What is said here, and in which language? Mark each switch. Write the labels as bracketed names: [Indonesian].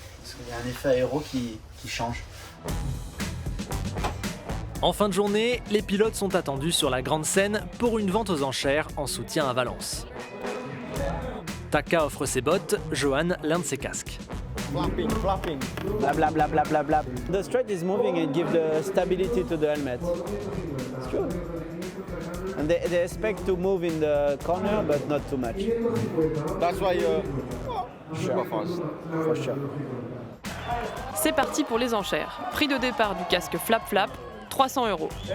[French] Parce qu'il y a un effet aéro qui change. En fin de journée, les pilotes sont attendus sur la grande scène pour une vente aux enchères en soutien à Valence. Taka offre ses bottes, Johan l'un de ses casques. Flapping. Blah blah blah blah blah blah. [English] The straight is moving and give the stability to the helmet. It's true. And they expect to move in the corner, but not too much. That's why sure. For sure. [French] C'est parti pour les enchères. Prix de départ du casque Flap Flap, 300 €.